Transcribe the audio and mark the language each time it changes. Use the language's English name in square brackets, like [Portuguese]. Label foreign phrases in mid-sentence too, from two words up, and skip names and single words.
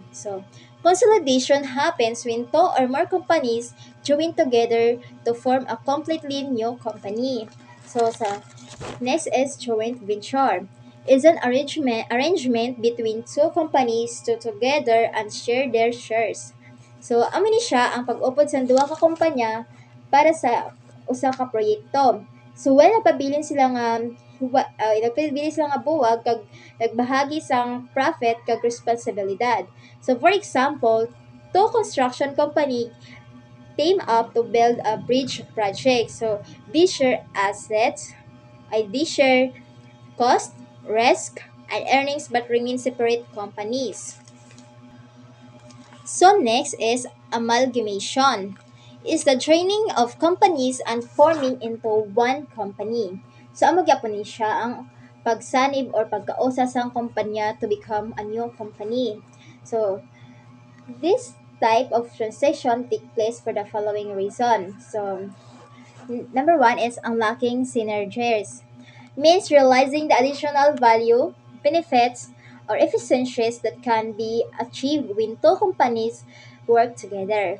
[English] So, consolidation happens when two or more companies join together to form a completely new company. So, next is joint venture. Is an arrangement between two companies to together and share their shares. So, [Hiligaynon] amo ni siya ang pag-upod sa duha ka kumpanya para sa usa ka proyekto. So, when napabilin sila nga nagpabilin sila nga buwag kag nagbahagi sang profit kag responsibilidad. [English] So, for example, two construction company team up to build a bridge project. So, they share assets, they share cost, risk, and earnings but remain separate companies. So next is amalgamation. Is the joining of companies and forming into one company. [Hiligaynon] So amo gyapon ni siya ang pagsanib or pagkausa sang kumpanya [English] to become a new company. So this type of transition take place for the following reason. So number one is unlocking synergies. Means realizing the additional value, benefits, or efficiencies that can be achieved when two companies work together.